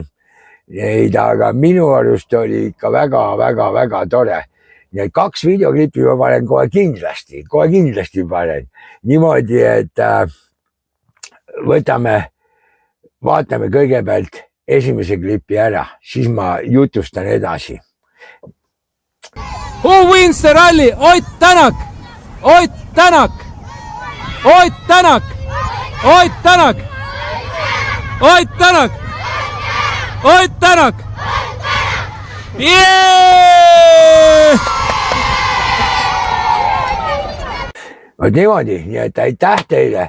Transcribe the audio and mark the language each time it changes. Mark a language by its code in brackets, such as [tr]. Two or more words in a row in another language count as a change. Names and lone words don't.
[et] Aga minu arust oli ikka väga tore. Need 2 videoklippi ma panen kohe kindlasti panen. Niimoodi, et vaatame kõigepealt esimese klipi ära, siis ma jutustan edasi. [en] Who wins the rally? Ott Tänak! Ott Tänak! Ott Tänak! Ott Tänak! Ott Tänak! Ott Tänak! Yeah! [et] Niimoodi, nii et aitäh teile.